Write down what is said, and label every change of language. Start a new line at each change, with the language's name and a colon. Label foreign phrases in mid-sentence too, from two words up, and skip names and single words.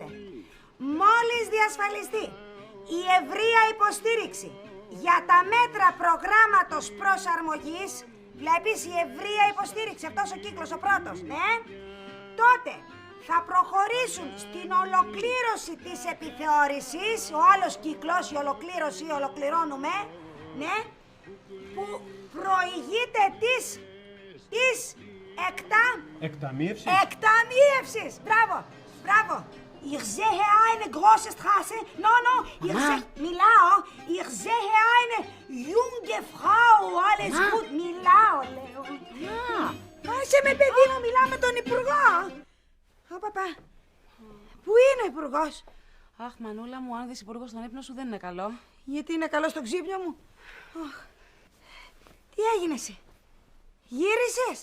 Greek: Μόλις διασφαλιστεί η ευρεία υποστήριξη για τα μέτρα προγράμματος προσαρμογής, βλέπεις η ευρεία υποστήριξη, αυτός ο κύκλος ο πρώτος, ναι, τότε θα προχωρήσουν στην ολοκλήρωση της επιθεώρησης, ο άλλος κύκλος, η ολοκλήρωση, ολοκληρώνουμε, ναι, που προηγείται της εκταμείευσης. Μπράβο.
German: Ich sehe eine große Straße.
Greek: Μιλάω.
German: Ich sehe eine junge Frau. Alles gut.
Greek: Μιλάω, λέω. Άσε με, παιδί μου, μιλάω με τον Υπουργό. Παπά. Πού είναι ο Υπουργός? Αχ, Μανούλα μου, αν δεις Υπουργό στον ύπνο σου δεν είναι καλό. Γιατί είναι καλό στο ξύπνιο μου? Τι έγινε εσύ? Γύρισες?